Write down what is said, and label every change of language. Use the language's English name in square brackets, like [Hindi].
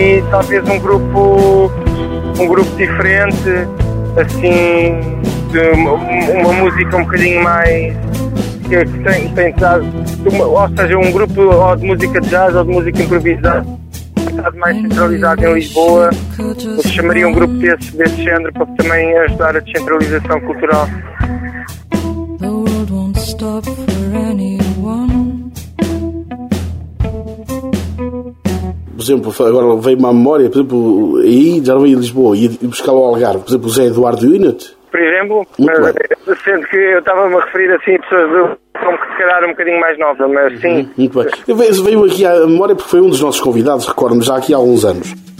[Portuguese] Talvez um grupo diferente, assim, de uma música um bocadinho mais que tem pensado, ou seja, um grupo ou de música de jazz ou de música improvisada, mais centralizado em Lisboa. Eu chamaria um grupo desse género para também ajudar a descentralização cultural. [English] The world won't stop for anyone. [Portuguese] Por exemplo, agora veio-me à memória, por exemplo, aí já não veio em Lisboa, e buscar o Algarve, por exemplo, o Zé Eduardo Unit. Por exemplo, sendo que eu estava-me a referir assim a pessoas do como que se calhar um bocadinho mais nova, mas sim. Muito bem. Eu veio aqui à memória porque foi um dos nossos convidados, recordo-me já aqui há alguns anos.